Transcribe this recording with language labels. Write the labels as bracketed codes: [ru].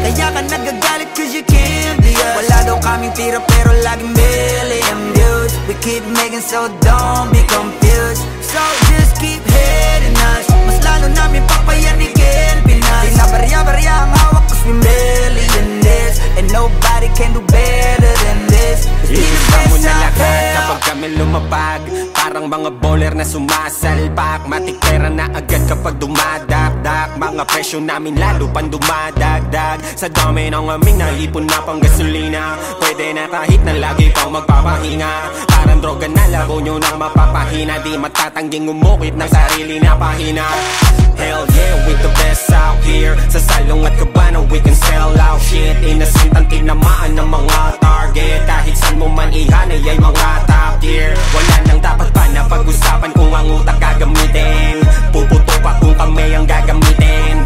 [tl] Kaya ka nagagalit [en] cause you can't be us. [tl] Wala daw kaming tira pero laging million views. [en] We keep making so don't be confused. So just keep hating us. [tl] Mas lalo namin papayanigin Pinas. Di na barya-barya ang hawak [en] cause we millionaires. And nobody can do better than this. [tl] Iisa mo na lahat kapag kami lumapag. Parang mga bowler na sumasalpak. Matik pera na agad kapag dumadakdak. Mga presyo namin lalo pang dumadagdag. Sa dami ng aming naipon na pang gasolina. Pwede na kahit na lagi pang magpapahinga. Parang droga na laro nyo nang mapapahina. Di matatangging umukit ng sarili na pahina. [en] Hell yeah, we the best out here. [tl] Sa Salong at Cabana [en] we can sell out shit. [tl] Innocent ang tinamaan ng mga target. Kahit saan mo man ihanay ay mga top tier. Wala nang dapat pa na pag-usapan kung ang utak gagamitin. Puputo pa kung kami ang gagamitin.